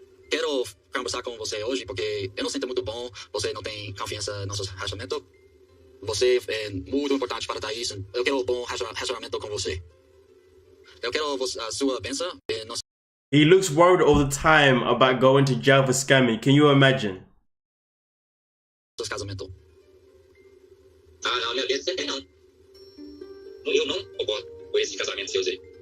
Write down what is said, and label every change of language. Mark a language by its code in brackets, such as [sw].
[pt] Quero conversar com você hoje porque eu não sinto muito bom. Você não tem confiança no nosso relacionamento. Você é muito importante para Thaís. Eu quero um bom relacionamento com você. Eu quero a sua bênção. [en] He looks worried all the time about going to jail for scamming. Can you imagine? [pt] Casamento. Não, minha vida sempre não. Eu não concordo com esse casamento seu aí.